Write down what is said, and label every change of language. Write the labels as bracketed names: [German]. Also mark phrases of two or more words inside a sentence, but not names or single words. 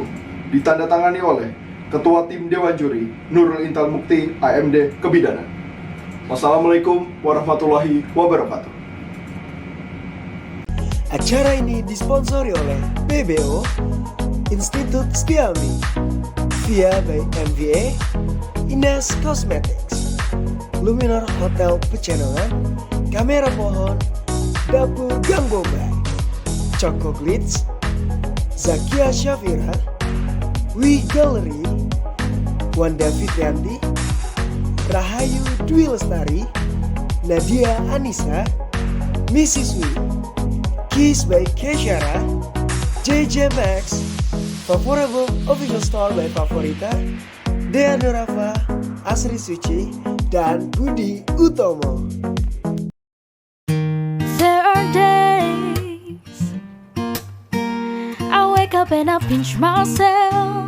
[Indonesian] Ditandatangani oleh Ketua Tim Dewan Juri Nurul Intan Mukti AMD Kebidanan. [Arabic] والسلام عليكم ورحمة الله وبركاته. [Indonesian] Acara ini disponsori oleh PBO, Institut Skiami, Via by MVA, Ines Cosmetics, Luminar Hotel Pecenongan, Kamera Pohon, Dapur Gang Bombay, Choco Glitz, Zakia Syafira, Wi Gallery, Wanda Fitrianti, Rahayu Dwi Lestari, Nadia Anissa, Mrs. Wi, Kiss by Kesyara, JJ Max, Favorable Official Store by Favorita, Dea Nurafa, Asri Suci, dan Budi Utomo. [English] There are days I wake up and I pinch myself.